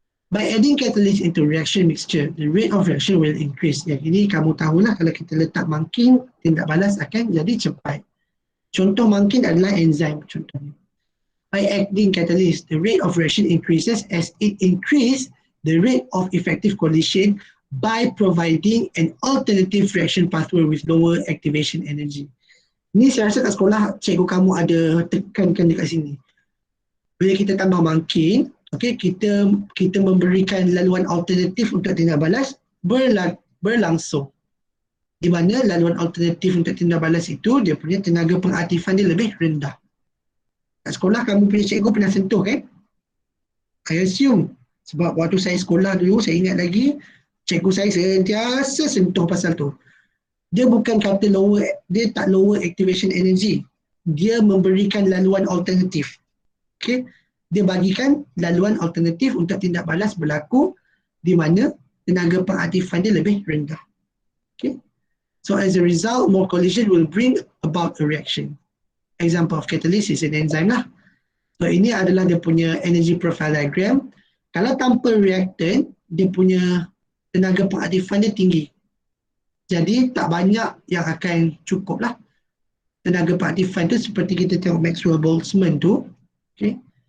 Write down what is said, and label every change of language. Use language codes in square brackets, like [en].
[en] By adding catalyst into reaction mixture, the rate of reaction will increase. [ms] Yang ini kamu tahulah, kalau kita letak mangkin, tindak balas akan jadi cepat. Contoh mangkin adalah enzim contohnya. [en] By adding catalyst, the rate of reaction increases as it increases the rate of effective collision by providing an alternative reaction pathway with lower activation energy. [ms] Ni saya rasa kat sekolah cikgu kamu ada tekankan dekat sini. Bila kita tambah mangkin, okay, kita memberikan laluan alternatif untuk tindak balas berlangsung. Di mana laluan alternatif untuk tindak balas itu, dia punya tenaga pengaktifan dia lebih rendah. Kat sekolah kamu punya cikgu pernah sentuh kan? I assume. Sebab waktu saya sekolah dulu, saya ingat lagi, cikgu saya sentiasa sentuh pasal tu. Dia bukan kata lower, dia tak lower activation energy. Dia memberikan laluan alternatif. Okay? Dia bagikan laluan alternatif untuk tindak balas berlaku di mana tenaga pengaktifan dia lebih rendah. Okay? [en] So as a result, more collision will bring about a reaction. Example of catalyst is an enzyme lah. [ms] So ini adalah dia punya energy profile diagram. Kalau tanpa reactant, dia punya tenaga pengaktifan dia tinggi. Jadi tak banyak yang akan cukup lah. Tenaga pengaktifan tu seperti kita tengok Maxwell-Boltzmann tu. Okay.